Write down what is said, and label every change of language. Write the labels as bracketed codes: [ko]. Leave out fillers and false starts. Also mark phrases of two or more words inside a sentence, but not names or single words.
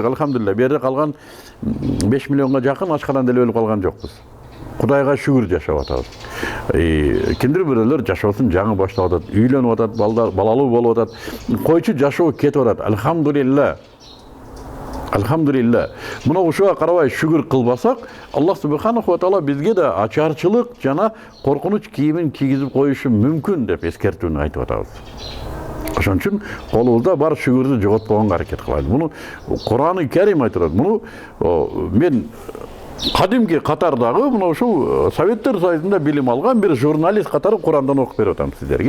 [ky] Алхамдулилла, бу жерде калган 5 миллионго жакын ачкадан деле өлүп калган жокпуз. Кудайга шүгүр жашап атабыз. Кимдир бирөөлөр жашоосун жаңы баштап атат, үйлөнүп атат, балалуу болуп атат. Койчу жашоо кетип атат. Алхамдулилла. Алхамдулилла. Мына ошого карабай шүгүр кылбасак, [ar] الله سبحانه وتعالى [ky] бизге да ачарчылык жана коркунуч кийимин кийгизип коюшу мүмкүн деп эскертүүнү айтып атабыз. Ошон үчүн колубузда бар шүгүрдү жоготпогонго аракет кылабыз. Муну Куран-ы Карим айтып атат. Муну мен кадимки катардагы мына ушул Советтер Союзунда билим алган бир журналист катары Курандан окуп берип атам сиздерге.